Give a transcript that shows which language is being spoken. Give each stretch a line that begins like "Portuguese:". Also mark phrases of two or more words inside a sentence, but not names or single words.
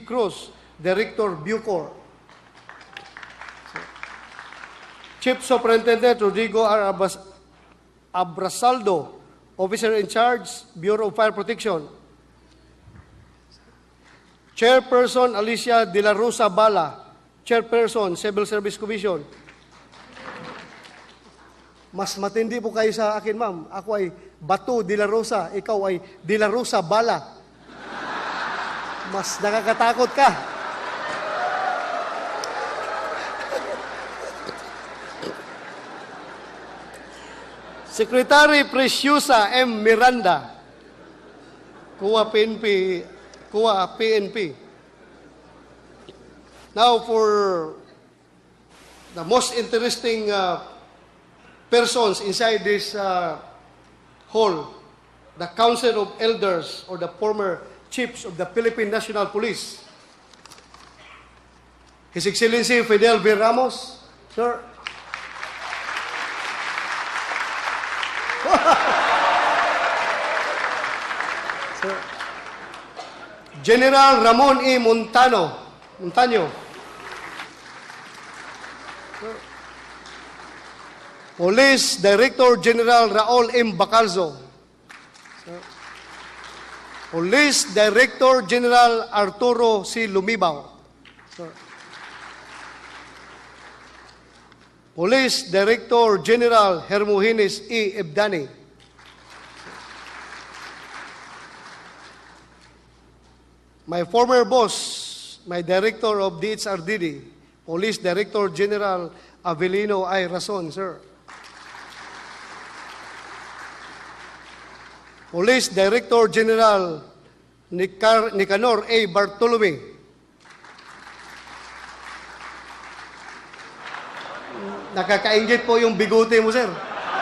English: Cruz, Director Bucor. Chief Superintendent Rodrigo R. Abrasaldo, Officer in Charge, Bureau of Fire Protection. Chairperson Alicia De La Rosa Bala, Chairperson, Civil Service Commission.
Filipino: Mas matindi po kayo sa akin, ma'am. Ako ay Batu De La Rosa, ikaw ay De La Rosa Bala. Mas nakakatakot ka. Secretary Preciosa M.
English: Miranda, COA PNP. Now for the most interesting persons inside this hall, the Council of Elders or the former chiefs of the Philippine National Police. His Excellency Fidel V. Ramos, sir. Sir. General Ramon E. Montaño. Sir. Police Director General Raul M. Bacalzo. Sir. Police Director General Arturo C. Lumibao. Sir. Police Director General Hermogenes E. Ebdani. My former boss, my Director of DHRDD, Police Director General Avelino I. Rason, sir. Police Director General Nicanor A. Bartolome.
Filipino: Nakakaingit po yung bigote mo, sir.